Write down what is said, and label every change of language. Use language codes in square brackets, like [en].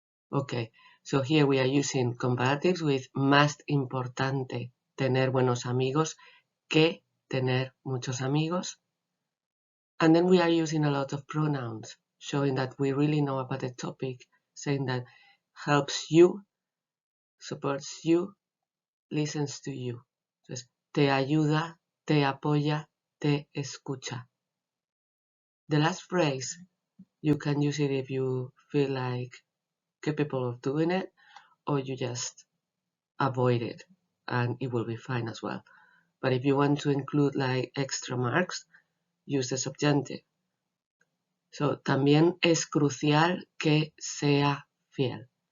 [en] Okay, so here we are using comparatives with [es] más importante tener buenos amigos que tener muchos amigos. [en] And then we are using a lot of pronouns, showing that we really know about the topic, saying that helps you, supports you, listens to you. [es] Entonces, te ayuda, te apoya, te escucha. [en] The last phrase, you can use it if you feel like capable of doing it, or you just avoid it, and it will be fine as well. But if you want to include like extra marks, use the subjunctive. [es] So, también es crucial que sea fiel.